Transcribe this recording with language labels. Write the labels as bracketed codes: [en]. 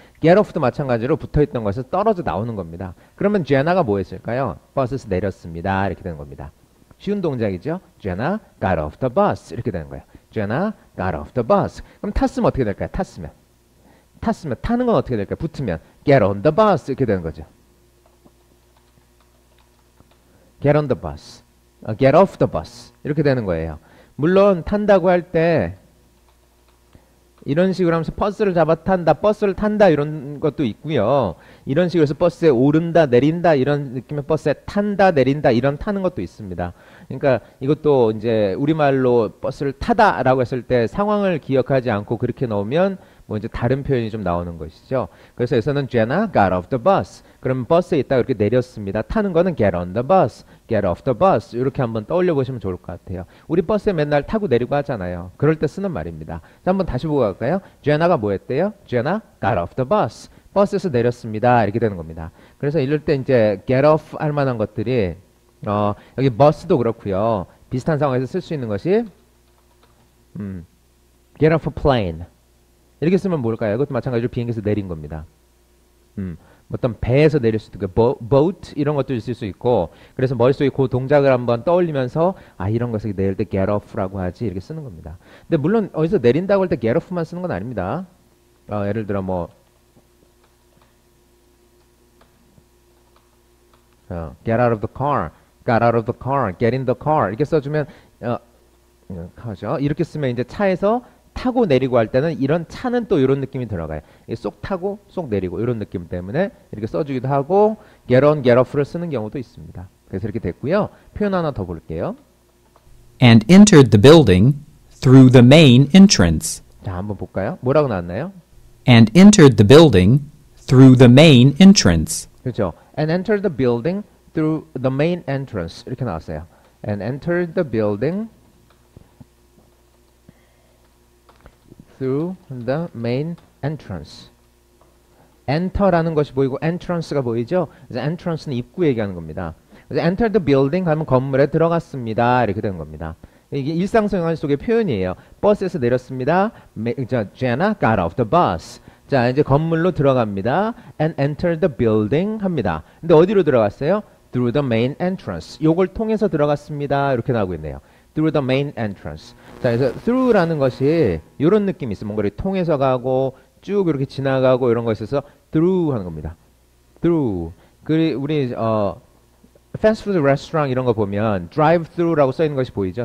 [ko] get off도 마찬가지로 붙어 있던 것을 떨어져 나오는 겁니다. 그러면 Jenna가 뭐 했을까요? 버스에서 내렸습니다. 이렇게 되는 겁니다. 쉬운 동작이죠. [en] Jenna got off the bus. [ko] 이렇게 되는 거예요. [en] Jenna got off the bus. [ko] 그럼 탔으면 어떻게 될까요? 탔으면 타는 건 어떻게 될까요? 붙으면 [en] get on the bus [ko] 이렇게 되는 거죠. [en] get on the bus, get off the bus [ko] 이렇게 되는 거예요. 물론 탄다고 할 때 이런 식으로 하면서 버스를 잡아 탄다, 버스를 탄다 이런 것도 있고요. 이런 식으로 해서 버스에 오른다, 내린다 이런 느낌의 버스에 탄다, 내린다 이런 타는 것도 있습니다. 그러니까 이것도 이제 우리말로 버스를 타다라고 했을 때 상황을 기억하지 않고 그렇게 넣으면 뭐 이제 다른 표현이 좀 나오는 것이죠. 그래서 여기서는 [en] Jenna got off the bus. [ko] 그러면 버스에 있다가 이렇게 내렸습니다. 타는 거는 [en] get on the bus, get off the bus [ko] 이렇게 한번 떠올려 보시면 좋을 것 같아요. 우리 버스에 맨날 타고 내리고 하잖아요. 그럴 때 쓰는 말입니다. 자, 한번 다시 보고 갈까요? Jenna가 뭐 했대요? [en] Jenna got off the bus. [ko] 버스에서 내렸습니다. 이렇게 되는 겁니다. 그래서 이럴 때 이제 get off 할 만한 것들이 여기 bus도 그렇고요. 비슷한 상황에서 쓸 수 있는 것이 [en] get off a plane. [ko] 이렇게 쓰면 뭘까요? 이것도 마찬가지로 비행기에서 내린 겁니다. 어떤 배에서 내릴 수도 있고, boat 이런 것도 있을 수 있고, 그래서 머릿속에 그 동작을 한번 떠올리면서 이런 것을 내릴 때 get off라고 하지 이렇게 쓰는 겁니다. 근데 물론 어디서 내린다고 할 때 get off만 쓰는 건 아닙니다. 예를 들어 뭐 [en] get out of the car, got out of the car, get in the car [ko] 이렇게 써주면 하죠. 이렇게 쓰면 이제 차에서 타고 내리고 할 때는 이런 차는 또 이런 느낌이 들어가요. 쏙 타고 쏙 내리고 이런 느낌 때문에 이렇게 써주기도 하고 get on, get off를 쓰는 경우도 있습니다. 그래서 이렇게 됐고요. 표현 하나 더 볼게요. [en] And entered the building through the main entrance. [ko] 자, 한번 볼까요? 뭐라고 나왔나요? [en] And entered the building through the main entrance. [ko] 그렇죠. [en] And entered the building through the main entrance [ko] 이렇게 나왔어요. [en] And entered the building through the main entrance. [ko] enter라는 것이 보이고 entrance가 보이죠? 그래서 entrance는 입구 얘기하는 겁니다. 그래서 [en] enter the building [ko] 하면 건물에 들어갔습니다. 이렇게 되는 겁니다. 이게 일상생활 속의 표현이에요. 버스에서 내렸습니다. [en] Jenna got off the bus. [ko] 자, 이제 건물로 들어갑니다. [en] And enter the building [ko] 합니다. 근데 어디로 들어갔어요? [en] Through the main entrance. [ko] 요걸 통해서 들어갔습니다. 이렇게 나오고 있네요. [en] Through the main entrance. [ko] 자, 그래서 through라는 것이 이런 느낌이 있어요. 뭔가를 통해서 가고 쭉 이렇게 지나가고 이런 거 있어서 through 하는 겁니다. [en] through. [ko] 우리 패스트푸드 레스토랑 이런 거 보면 [en] drive through [ko] 라고 써 있는 것이 보이죠?